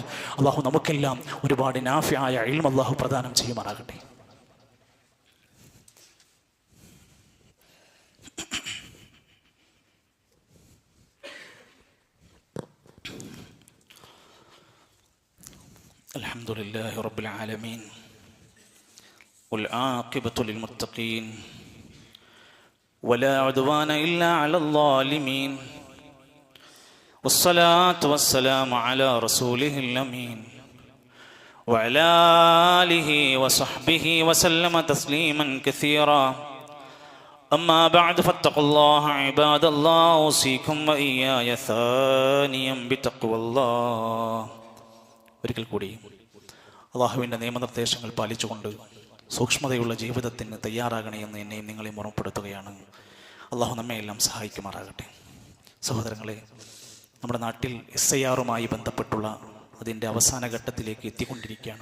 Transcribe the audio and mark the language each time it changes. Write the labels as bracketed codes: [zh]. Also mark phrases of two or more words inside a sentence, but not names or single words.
[ml] അള്ളാഹു നമുക്കെല്ലാം ഒരുപാട് നാഫിയായ ഇൽമ് അള്ളാഹു പ്രദാനം ചെയ്യുമാറാകട്ടെ. [ar] الحمد لله رب العالمين والعاقبة للمتقين ولا عدوان إلا على الظالمين والصلاة والسلام على رسوله الأمين وعلى آله وصحبه وسلم تسليما كثيرا أما بعد فاتقوا الله عباد الله أوصيكم وإياي ثانيا بتقوى الله. [ml] ഒരിക്കൽ കൂടി അള്ളാഹുവിൻ്റെ നിയമനിർദ്ദേശങ്ങൾ പാലിച്ചുകൊണ്ട് സൂക്ഷ്മതയുള്ള ജീവിതത്തിന് തയ്യാറാകണേ എന്ന് എന്നെയും നിങ്ങളെയും ഓർമ്മപ്പെടുത്തുകയാണ്. അള്ളാഹു നമ്മെ എല്ലാം സഹായിക്കുമാറാകട്ടെ. സഹോദരങ്ങളെ, നമ്മുടെ നാട്ടിൽ SIR-മായി ബന്ധപ്പെട്ടുള്ള അതിൻ്റെ അവസാന ഘട്ടത്തിലേക്ക് എത്തിക്കൊണ്ടിരിക്കുകയാണ്.